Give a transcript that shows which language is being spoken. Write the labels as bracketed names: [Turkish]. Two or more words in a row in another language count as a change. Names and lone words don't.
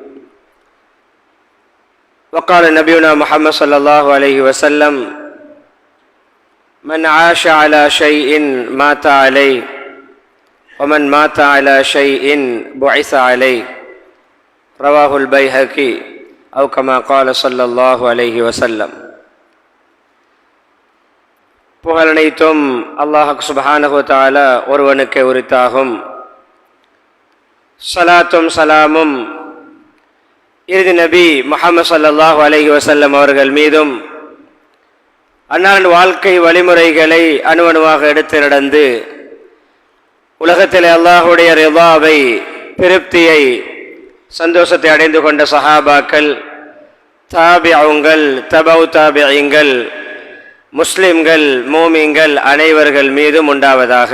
[Arabic] وقال نبينا محمد صلى الله عليه وسلم: من عاش على شيء مات عليه ومن مات على شيء بعث عليه. رواه البيهقي أو كما قال صلى الله عليه وسلم. [Tamil] புகழனைத்தும் அல்லாஹ் [Arabic] سبحانه وتعالى [Tamil] ஒருவனுக்கு உரித்தாகும். ஸலாத்தும் சலாமும் இறுதி நபி முஹம்மது [Arabic] صلى الله عليه وسلم [Tamil] அவர்கள் மீதும், அன்னாரின் வாழ்க்கை வழிமுறைகளை அணுவணுவாக எடுத்து நடந்து உலகத்திலே அல்லாஹுடைய ரிதாவை, திருப்தியை, சந்தோஷத்தை அடைந்து கொண்ட சஹாபாக்கள், தாபிஊங்கள், தபவு தாபிஈங்கள், முஸ்லிம்கள், மூமின்கள் அனைவர்கள் மீதும் உண்டாவதாக.